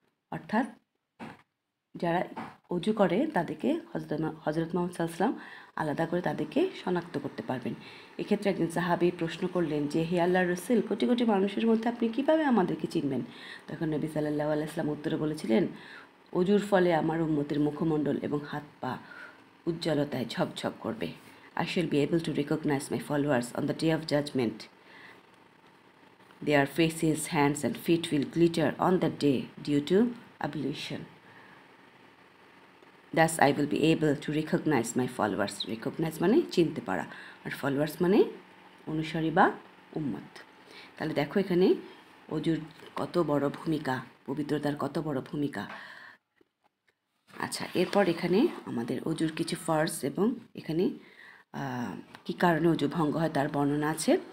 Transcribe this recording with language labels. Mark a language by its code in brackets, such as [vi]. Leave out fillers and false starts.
[bn] অর্থাৎ যারা অজু করে তাদেরকে হযরত মুহাম্মদ সাল্লাল্লাহু আলাইহি ওয়াসাল্লাম আলাদা করে তাদেরকে শনাক্ত করতে পারবেন। এক্ষেত্রে একজন সাহাবী প্রশ্ন করলেন যে, হে আল্লাহর রাসূল, কোটি কোটি মানুষের মধ্যে আপনি কিভাবে আমাদেরকে চিনবেন? তখন নবী সাল্লাল্লাহু আলাইহি ওয়াসাল্লাম উত্তরে বলেছিলেন, অজুর ফলে আমার উম্মতের মুখমণ্ডল এবং হাত পা উজ্জ্বলতায় ঝকঝক করবে। [en] I shall be able to recognize my followers on the day of judgment. Their faces, hands and feet will glitter on that day due to ablution. Thus I will be able to recognize my followers. [bn] Recognize মানে চিনতে পারা, আর followers মানে অনুসারী বা উম্মত। তাহলে দেখো এখানে অজুর কত বড় ভূমিকা, পবিত্রতার কত বড় ভূমিকা। আচ্ছা, এরপর এখানে আমাদের অজুর কিছু ফরজ এবং এখানে কী কারণে অজু ভঙ্গ হয় তার বর্ণনা আছে।